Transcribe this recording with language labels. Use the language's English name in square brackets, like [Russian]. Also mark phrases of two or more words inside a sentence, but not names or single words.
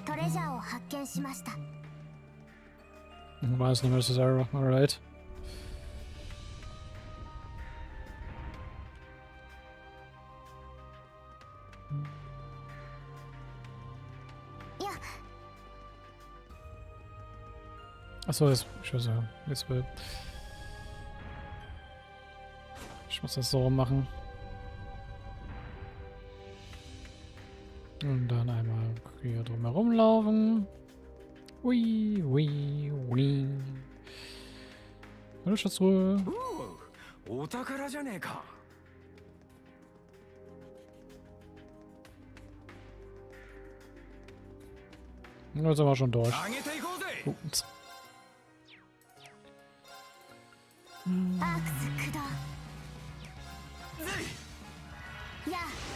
[Japanese] ジャーを発見しました。 [English] Why is no Mrs. Error? Alright. [German] Ja. Achso, jetzt. Jetzt will. Ich muss das so machen. Und dann einmal hier drum herum laufen. Ui, ui, ui. Hallo, Schatzruhe. [Japanese] お宝じゃねえか。 [German] Jetzt sind wir schon durch. [Japanese] 上げていこうぜ。 [German] Ups. [Japanese] アークス駆動。やあ。